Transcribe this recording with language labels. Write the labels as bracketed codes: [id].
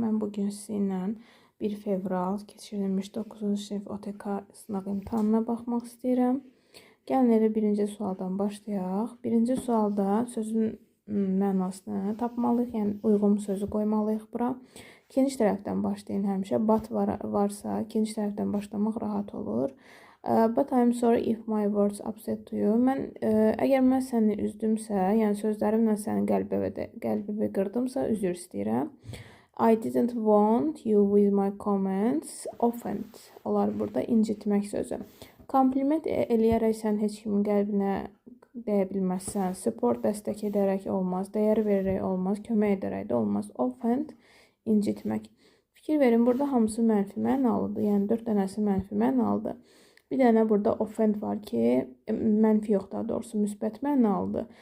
[az] Mən bugün sizinlə 1 fevral keçirilmiş 9-cu sinif OTK sınaq imtahanına baxmaq istəyirəm. Gəlin elə birinci sualdan başlayaq. Birinci sualda sözün mənasını tapmalıyıq, yəni uyğun sözü qoymalıyıq bura. İkinci tərəfdən başlayın həmişə. But varsa, ikinci tərəfdən başlamaq rahat olur. [en] But I'm sorry if my words upset you. [az] Əgər mən səni üzdümsə, yəni sözlərimlə sənin qəlbini qırdımsa, üzr istəyirəm. [en] I didn't want you with my comments offend. [az] Olar burada incitmək sözü. Kompliment eləyərək sən heç kimin qəlbinə dəyə bilməzsən. Support dəstək edərək olmaz, dəyər verərək olmaz, kömək edərək də olmaz. Offend incitmək. Fikir verin, burada hamısı mənfi mənalıdır. Yəni 4 dənəsi mənfi mənalıdır. Bir dənə burada offend var ki, mənfi yox daha doğrusu, müsbət mənalıdır.